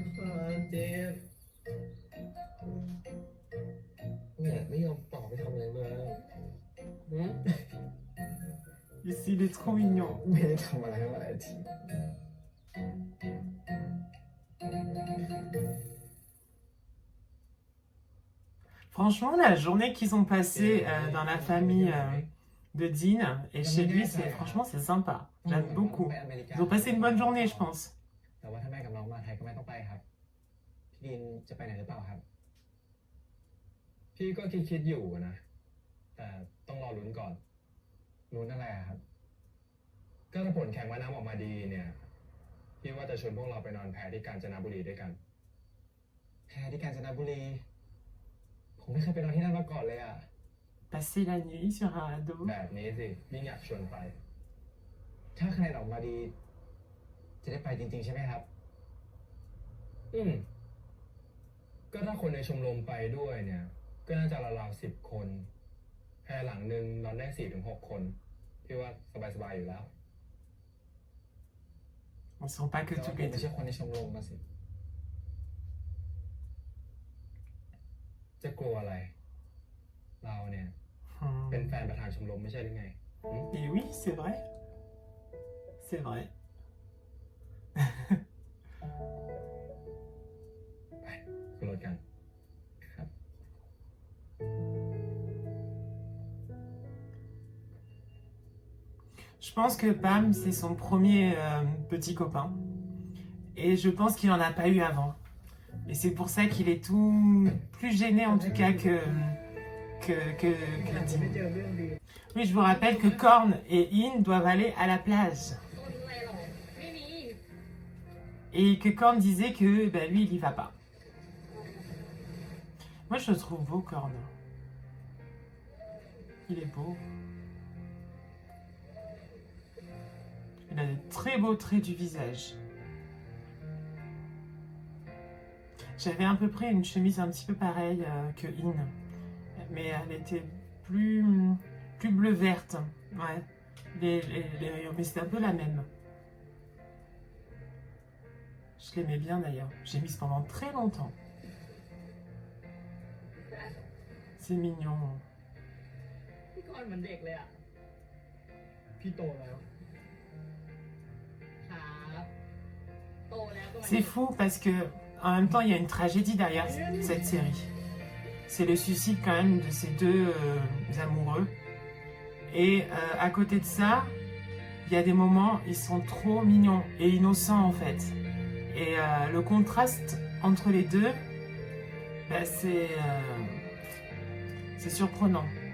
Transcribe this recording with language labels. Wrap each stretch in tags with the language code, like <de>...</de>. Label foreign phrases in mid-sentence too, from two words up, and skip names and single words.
<th>เนี่ยไม่ยอมตอบไปทำอะไรมา</th> <fr>Ici, il est trop mignon.</fr> <th>ไม่ได้ทำอะไรมาหลายที</th> <fr>Franchement, la journée qu'ils ont passée dans la famille de Dean et chez lui, franchement, c'est sympa. J'aime beaucoup. Ils ont passé une bonne journée, je pense.</fr> <th>แต่ว่าถ้าแม่กับน้องมาไทยก็ไม่ต้องไปครับ พี่ดินจะไปไหนหรือเปล่าครับ พี่ก็คิดอยู่นะ แต่ต้องรอลุ้นก่อน รู้นั่นแหละครับ ก็ถ้าผลแข่งว่ายน้ำออกมาดีเนี่ย พี่ว่าจะชวนพวกเราไปนอนแพที่กาญจนบุรีด้วยกัน แพรที่กาญจนบุรี ผมไม่เคยไปนอนที่นั่นมาก่อนเลยอ่ะ</th> <fr>Passer la nuit sur un radeau.</fr> <th>แบบนี้สิยิ่งอยากชวนไป ถ้าคะแนนออกมาดี จะได้ไปจริงๆใช่ไหมครับ ก็ถ้าคนในชมรมไปด้วยเนี่ย ก็น่าจะราวๆ10 คน แพหลังหนึ่งนอนได้4 ถึง 6 คน พี่ว่าสบายๆอยู่แล้ว</th> <fr>ne sont pas que</fr> <th>แต่ว่า</th> <fr>tous</fr> <th>ผม</th> <fr>les</fr> <th>ไม่</th> <fr>deux.</fr> <th>ใช่คนในชมรมมาสิ จะกลัวอะไร เราเนี่ย เป็นแฟนประธานชมรมไม่ใช่หรือไง</th> <fr>Et oui, c'est vrai. C'est vrai.</fr> <th>ไปขึ้นรถกัน ครับ</th> <fr>Je pense que Pam, c'est son premier petit copain. Et je pense qu'il n'en a pas eu avant. Et c'est pour ça qu'il est tout plus gêné en tout cas que Dean. Oui, je vous rappelle que Korn et In doivent aller à la plage.</fr> <th>ต้นอะไรหรอไม่มี</th> <fr>Et que Korn disait que bah, lui, il y va pas. Moi, je le trouve beau, Korn. Il est beau. Il a de très beaux traits du visage. J'avais à peu près une chemise un petit peu pareille que In. Mais elle était plus bleu-verte. Ouais. Mais c'était un peu la même. Je l'aimais bien d'ailleurs. J'ai mis pendant très longtemps. C'est mignon.</fr> <th>พี่กรณ์เหมือนเด็กเลยอ่ะ พี่โตแล้ว ครับโตแล้วก็มา</th> <fr>C'est fou parce que en même temps il y a une tragédie derrière cette série. C'est le suicide quand même de ces deux amoureux. Et à côté de ça, il y a des moments, ils sont trop mignons et innocents en fait. Et le contraste entre les deux, bah, c'est surprenant.</fr>